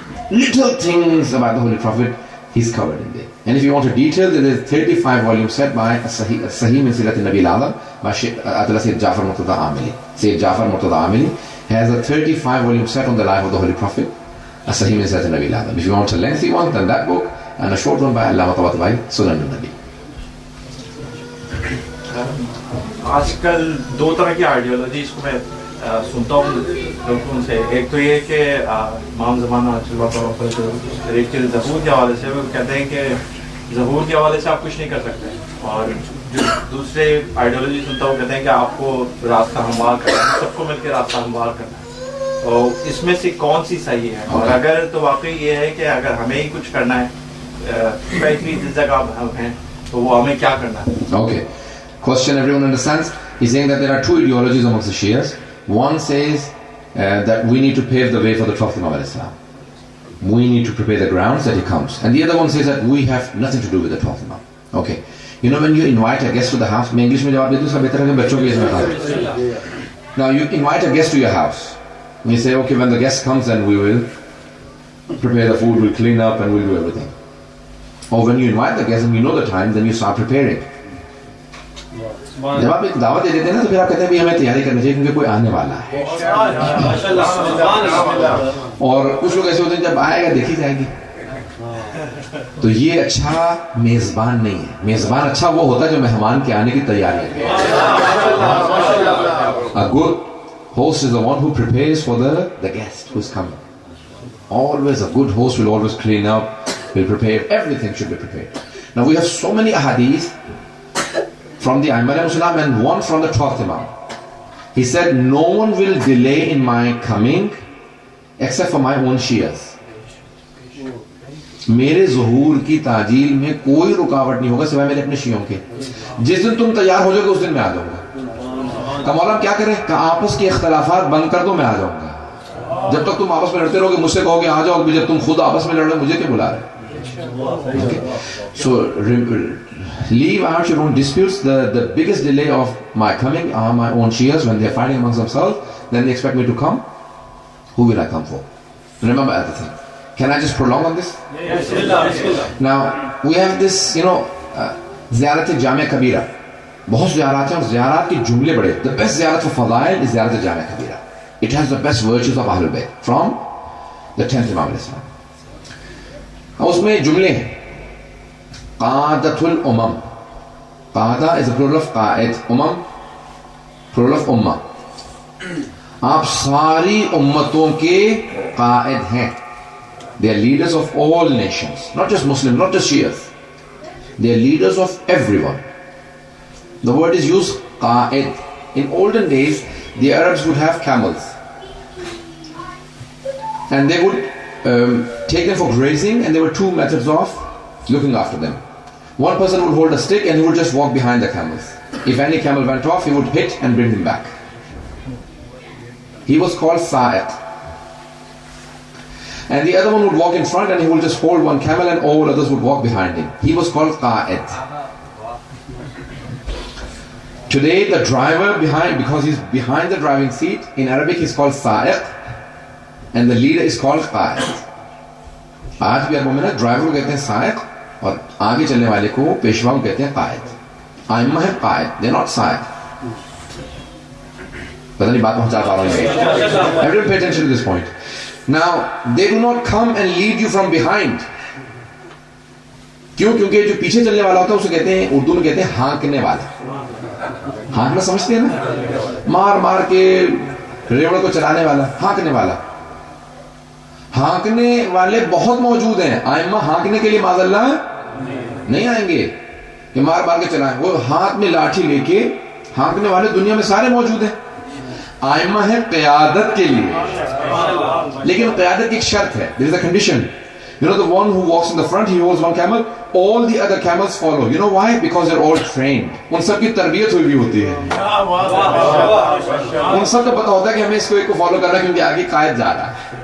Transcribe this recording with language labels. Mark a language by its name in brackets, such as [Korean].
[English] Little things about the Holy Prophet, he's covered in there. And if you want a detail, there is a 35 volume set by Sahih min Sirat al-Nabi al-Azam by Atala Sayyid Jafar Murtada Amili. Sayyid Jafar Murtada Amili has a 35 volume set on the life of the Holy Prophet, Sahih min Sirat al-Nabi al-Azam. If you want a lengthy one, then that book, and a short one by Allama Tabatabai, Sunan al-Nabi. [Urdu] آج کل 2 طرح کی ideologies کو میں سنتا ہوں لوگوں سے. ایک تو یہ کہ امام زمانہ ایک چیز ظہور کے حوالے سے وہ کہتے ہیں کہ ظہور کے حوالے سے آپ کچھ نہیں کر سکتے, اور جو دوسرے آئیڈیالوجی سنتا ہوں کہتے ہیں کہ آپ کو راستہ ہموار کرنا ہے, سب کو مل کے راستہ ہموار کرنا ہے. تو اس میں سے کون سی صحیح ہے؟ اور اگر تو واقعی یہ ہے کہ اگر ہمیں ہی کچھ کرنا ہے, اسپیشلی جس جگہ ہم ہیں, تو وہ ہمیں کیا کرنا ہے؟ [English] Okay. Question everyone understands? He's saying that there are 2 ideologies amongst the Shias. One says that we need to pave the way for the Prophet Muhammad Islam. We need to prepare the grounds that he comes. And the other one says that we have nothing to do with the Prophet Muhammad. Okay. You know, when you invite a guest to the house, [Urdu] English mein jawab de do, better hai bachon ke isme. [English] Now you invite a guest to your house. And you say, okay, when the guest comes, then we will prepare the food, we'll clean up and we'll do everything. Or when you invite the guest and you know the time, then you start preparing. [Urdu] جب آپ ایک دعوت دے دیتے ہیں نا, تو پھر آپ کہتے ہیں بھی ہمیں تیاری کرنی چاہیے کیونکہ کوئی آنے والا ہے. اور کچھ لوگ ایسے ہوتے ہیں جب آئے گا دیکھی جائے گی. تو یہ اچھا میزبان نہیں ہے. میزبان اچھا وہ ہوتا ہے جو مہمان کے آنے کی تیاری ہے. [English] A good host is the one who prepares for the guest who is coming. Always a good host will always clean up, will prepare, everything should be prepared. Now we have so many ahadith from the Aimam al-Islam and one from the 12th Imam. He said, no one will delay in my coming except for my own Shias. [Urdu] میرے ظہور کی تعجیل میں کوئی رکاوٹ نہیں ہوگا سوائے میرے اپنے شیعوں کے. جس دن تم تیار ہو جاؤ گے اس دن میں آ جاؤں گا. کہ مولا کیا کریں, کہ آپس کے اختلافات بند کر دو, میں آ جاؤں گا. جب تک تم آپس میں لڑتے رہو گے مجھ سے کہو گے آ جاؤ, جب تم خود آپس میں لڑ رہے مجھے کیا بلا رہے. [English] So leave out your own disputes. The biggest delay of my coming are my own Shias. When they are fighting amongst themselves, then they expect me to come. Who will I come for? Remember everything. Can I just prolong on this? Yes. Now we have this, you know, زیارت جامع کبیرہ. [Urdu] بہت زیارات ہیں اور زیارات کے جملے بڑے. [English] The best زیارت for فضائل is [Urdu] زیارت جامع کبیرہ. [English] It has the best virtues of Ahlul Bayt from the 10th Imam al-Islam. [Urdu] اس میں جملے ہیں. قادت الامم. [English] قادہ is a plural of قائد. [Urdu] Um plural of امہ. آپ ساری امتوں کے قائد ہیں. [English] They are leaders of all nations, not just Muslims, not just Shias. They are leaders of everyone. The word is used qa'id. In olden days, the Arabs would have camels, and they would take them for grazing, and there were 2 methods of looking after them. One person would hold a stick and he would just walk behind the camels. If any camel went off, he would hit and bring him back. He was called sa'iq. And the other one would walk in front and he would just hold one camel and all others would walk behind him. He was called qa'id. Today the driver behind, because he's behind the driving seat, in Arabic he's called sa'iq. and the leader is called قائد. [Urdu] آج بھی عربوں میں نا driver کو کہتے ہیں سائق اور آگے چلنے والے کو پیشوا کو کہتے ہیں قائد. ائمہ ہے قائد, [English] they're not [Urdu] سائق. پتہ نہیں بات پہنچا پا رہا ہوں. [English] Everyone pay attention to this point. Now they do not come and lead you from behind. [Urdu] کیوں؟ کیونکہ جو پیچھے چلنے والا ہوتا ہے اسے کہتے ہیں, اردو میں کہتے ہیں ہانکنے والا. ہانکنا سمجھتے ہیں نا, مار مار کے ریوڑ کو چلانے والا, ہانکنے والا. ہانکنے والے بہت موجود ہیں. ائمہ ہانکنے کے لیے معاذ اللہ نہیں آئیں گے کہ مار مار کے چلائیں. وہ ہاتھ میں لاٹھی لے کے ہانکنے والے دنیا میں سارے موجود ہیں. ائمہ ہے قیادت کے لیے, لیکن قیادت کی ایک شرط ہے. [English] There is a condition. You know, the one who walks in the front, he holds one camel, all the other camels follow. You know why? Because they're all trained. [Urdu] ان سب کی تربیت ہوئی بھی ہوتی ہے. ان سب کو پتا ہوتا ہے کہ ہمیں اس کو ایک کو فالو کرنا ہے کیونکہ آگے قائد جا رہا ہے.